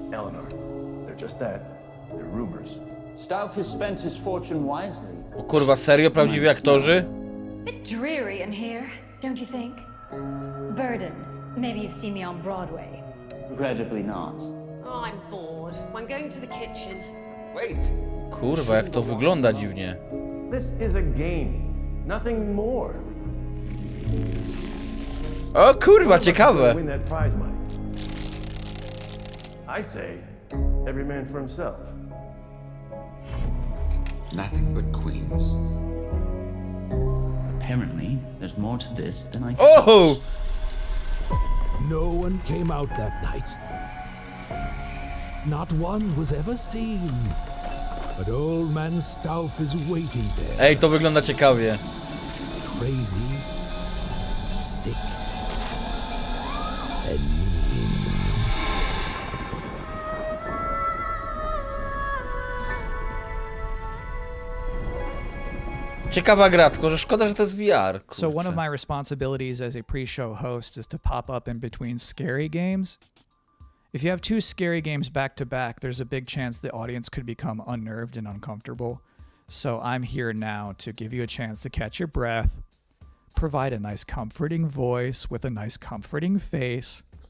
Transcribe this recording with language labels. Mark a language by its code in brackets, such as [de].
[en] Eleanor, they're just that. They're rumors. Stauff has spent his fortune wisely. [pl] O kurwa, serio? Prawdziwi aktorzy? [en] Bit dreary in here, don't you think? Burden. Maybe you've seen me on Broadway. Regrettably not. Oh, I'm bored. I'm going to the kitchen. Wait! [pl] Kurwa, jak to wygląda dziwnie. [en] This is a game. Nothing more. [pl] O kurwa, ciekawe. [en] Win that prize money. I say, every man for himself. Nothing but queens. Apparently, there's more to this than I Oh! No one came out that night. Not one was ever seen. But Old Man Stauff is waiting there. [pl] Ej, to wygląda ciekawie. [en] Crazy, sick, and mean. [pl] Ciekawa gra, tylko że szkoda, że to jest VR. [en] So one of [pl] kurczę. [en] my responsibilities as a pre-show host is to pop up in between scary games. If you have two scary games back to back, there's a big chance the audience could become unnerved and uncomfortable. So I'm here now to give you a chance to catch your breath, provide a nice comforting voice with a nice comforting face.